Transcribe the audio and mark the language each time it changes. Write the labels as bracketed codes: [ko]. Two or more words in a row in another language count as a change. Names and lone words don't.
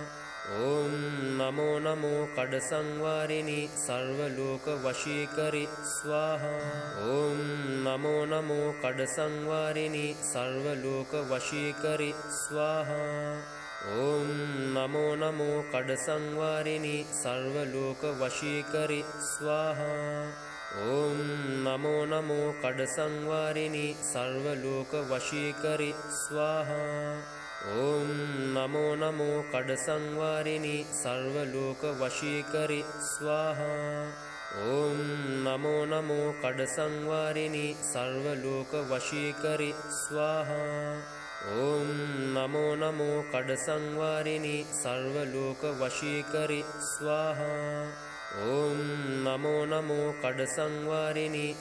[sa] ඕම් නමෝ නමෝ කඩසංවාරිනි සර්ව ලෝක වශීකරි ස්වාහා. ඕම් නමෝ නමෝ කඩසංවාරිනි සර්ව ලෝක වශීකරි ස්වාහා. ඕම් නමෝ නමෝ කඩසංවාරිනි සර්ව ලෝක වශීකරි ස්වාහා. ॐ नमो नमो कडसंवारिणि सर्वलोकवशीकरि स्वाहा ॐ नमो नमो कडसंवारिणि सर्वलोकवशीकरि स्वाहा ॐ नमो नमो कडसंवारिणि सर्वलोकवशीकरि स्वाहा ॐ नमो नमो कडसंवारिणि सर्वलोकवशीकरि स्वाहा ॐ नमो नमो कडसंवारिणि